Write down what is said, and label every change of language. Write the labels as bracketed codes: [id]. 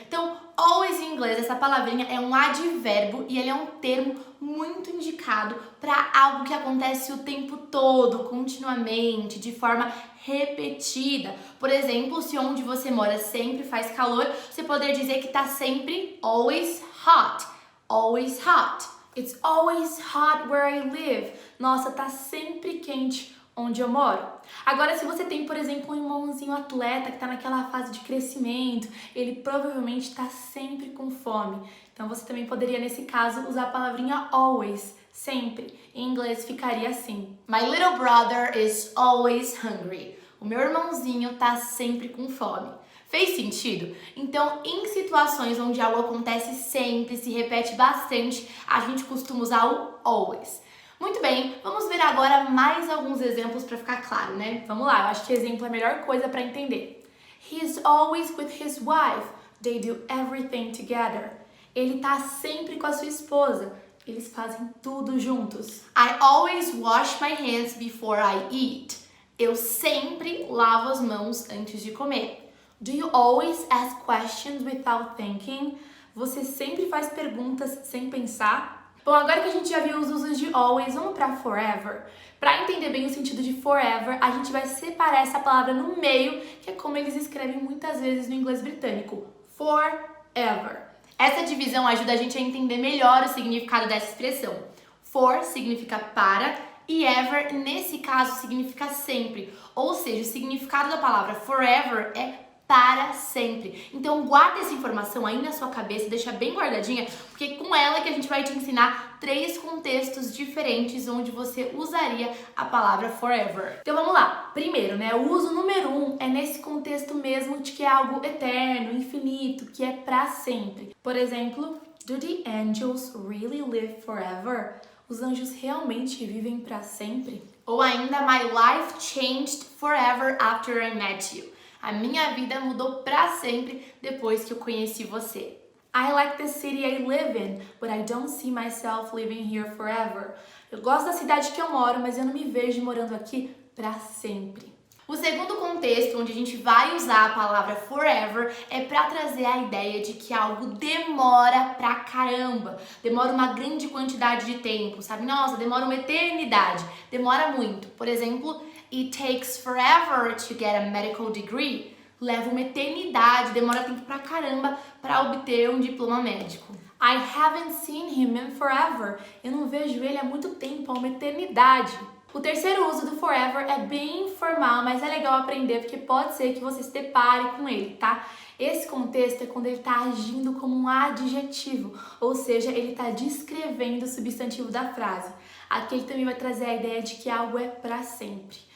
[pt] Então, always em inglês, essa palavrinha é um advérbio e ele é um termo muito indicado para algo que acontece o tempo todo, continuamente, de forma repetida. Por exemplo, se onde você mora sempre faz calor, você poderia dizer que tá sempre [en] always hot. Always hot. It's always hot where I live. [pt] Nossa, tá sempre quente onde eu moro. Agora, se você tem, por exemplo, um irmãozinho atleta que tá naquela fase de crescimento, ele provavelmente tá sempre com fome. Então, você também poderia, nesse caso, usar a palavrinha always, sempre. Em inglês ficaria assim: [en] My little brother is always hungry. [pt] O meu irmãozinho tá sempre com fome. Fez sentido? Então, em situações onde algo acontece sempre, se repete bastante, a gente costuma usar o always. Muito bem, vamos ver agora mais alguns exemplos para ficar claro, né? Vamos lá, eu acho que exemplo é a melhor coisa para entender. [en] He's always with his wife. They do everything together. [pt] Ele tá sempre com a sua esposa. Eles fazem tudo juntos. [en] I always wash my hands before I eat. [pt] Eu sempre lavo as mãos antes de comer. [en] Do you always ask questions without thinking? [pt] Você sempre faz perguntas sem pensar? Bom, agora que a gente já viu os usos de always, vamos para forever. Para entender bem o sentido de forever, a gente vai separar essa palavra no meio, que é como eles escrevem muitas vezes no inglês britânico. [en] Forever. [pt] Essa divisão ajuda a gente a entender melhor o significado dessa expressão. For significa para e ever, nesse caso, significa sempre. Ou seja, o significado da palavra forever é para sempre. Então guarda essa informação aí na sua cabeça, deixa bem guardadinha, porque com ela que a gente vai te ensinar 3 contextos diferentes onde você usaria a palavra forever. Então vamos lá. Primeiro, né, o uso número 1 é nesse contexto mesmo de que é algo eterno, infinito, que é para sempre. Por exemplo, [en] do the angels really live forever? [pt] Os anjos realmente vivem para sempre? Ou ainda, [en] my life changed forever after I met you. [pt] A minha vida mudou pra sempre depois que eu conheci você. [en] I like the city I live in, but I don't see myself living here forever. [pt] Eu gosto da cidade que eu moro, mas eu não me vejo morando aqui pra sempre. O segundo contexto onde a gente vai usar a palavra forever é para trazer a ideia de que algo demora pra caramba, demora uma grande quantidade de tempo, sabe? Nossa, demora uma eternidade, demora muito. Por exemplo, [en] it takes forever to get a medical degree. [pt] Leva uma eternidade, demora tempo pra caramba para obter um diploma médico. [en] I haven't seen him in forever. [pt] Eu não vejo ele há muito tempo, há uma eternidade. O terceiro uso do forever é bem informal, mas é legal aprender porque pode ser que você se depare com ele, tá? Esse contexto é quando ele está agindo como um adjetivo, ou seja, ele está descrevendo o substantivo da frase. Aqui ele também vai trazer a ideia de que algo é para sempre.